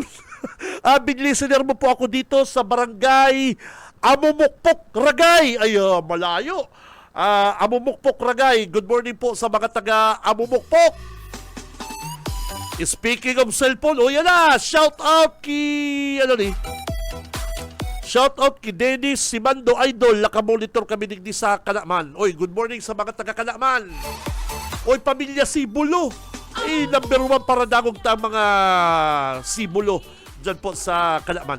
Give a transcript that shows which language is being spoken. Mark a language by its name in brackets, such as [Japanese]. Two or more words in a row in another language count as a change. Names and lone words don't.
[English] Big listener [Filipino] mo po ako dito sa barangay Amumukpok, Ragay. Ay, malayo. Amumukpok, Ragay. [English] Good morning [Filipino] po sa mga taga Amumukpok. [English] Speaking of cellphone, [Filipino] yan na. [English] Shout out Shout out ki Dennis Simando Idol. [Bikol] Nakamonitor kami digdi sa Kalaman. Oy, [English] good morning [Bikol] sa mga taga Kalaman. Oy, pamilya Sibulo. Number 1 para dagog ta mga Sibulo dyan po sa Kalaman.